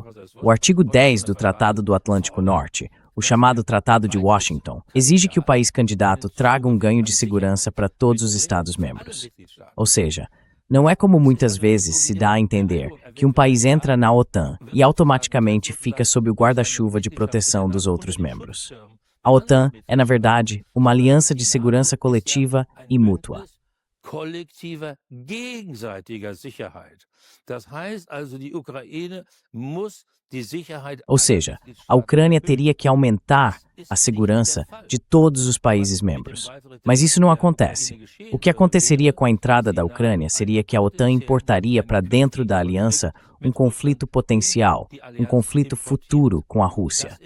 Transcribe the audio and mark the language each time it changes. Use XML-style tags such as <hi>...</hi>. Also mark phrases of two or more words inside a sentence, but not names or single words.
<pt>O artigo 10 do Tratado do Atlântico Norte, o chamado Tratado de Washington, exige que o país candidato traga um ganho de segurança para todos os Estados-membros. Ou seja, não é como muitas vezes se dá a entender que um país entra na OTAN e automaticamente fica sob o guarda-chuva de proteção dos outros membros. A OTAN é, na verdade, uma aliança de segurança coletiva e mútua.</pt> <de>kollektiver gegenseitiger Sicherheit. Das heißt also, die Ukraine muss die Sicherheit.</de> <pt>Ou seja, a Ucrânia teria que aumentar a segurança de todos os países membros. Mas isso não acontece. O que aconteceria com a entrada da Ucrânia seria que a OTAN importaria para dentro da aliança um conflito potencial, um conflito futuro com a Rússia.</pt>